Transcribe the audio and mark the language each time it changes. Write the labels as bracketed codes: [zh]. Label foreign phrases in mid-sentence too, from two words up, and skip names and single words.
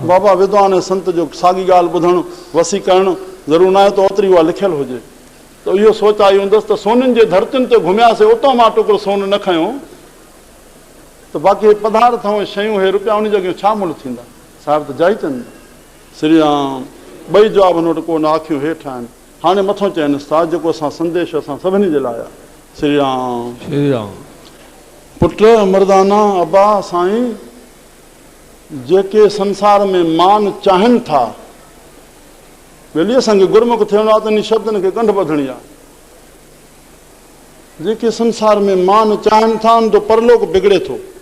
[sd] बाबा विद्वान ऐं संत जो साॻी ॻाल्हि ॿुधणु वसी करणु ज़रूरु न आहे त ओतिरी उहा लिखियलु हुजे, त इहो सोच आई हूंदसि त सोननि जे धरतियुनि ते घुमियासीं, उतां मां टुकड़ो सोन न खयों त बाक़ी पदार्थ ऐं शयूं हे रुपया उन जॻह छा मुल थींदा। साहिब त जाई चवनि। श्री राम। ॿई जवाब हुन वटि कोन, अखियूं हेठि आहिनि। हाणे मथां चवनि था जेको असां संदेश असां सभिनी जे लाइ आहे। श्री राम। श्री राम। पुट मर्दाना अबा साईं, जेके संसार में मान चाहिनि था, वेली असांखे गुरमुख थियणो आहे त इन शब्दनि खे कंढ ॿधणी आहे। जेके संसार में मान चाहिनि था उन जो परलोक बिगड़े थो।